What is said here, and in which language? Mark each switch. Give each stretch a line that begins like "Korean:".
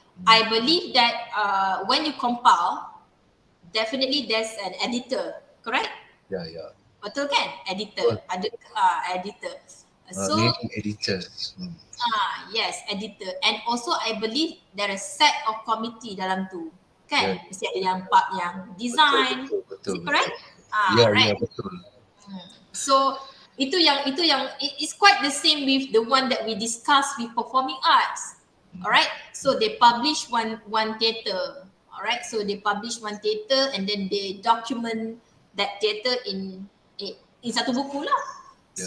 English: I believe that when you compile, definitely there's an editor, correct?
Malay: Ya. Betul kan? Editor. Ada editor. So
English: editor. Yes, editor. And also I believe there is set of committee
Malay: dalam tu. Kan?
English: Yeah.
Malay: Mesti ada yang part yang design. Betul.
English: Is it correct?
Malay: Ya,
English: right.
Malay: Betul.
English: So
Malay: itu yang
English: it's quite the same with the one that we discussed with performing arts. Alright? So they publish one theatre. Alright? So they publish one theatre and then they document that theatre in
Malay: satu buku lah.
English: Yeah.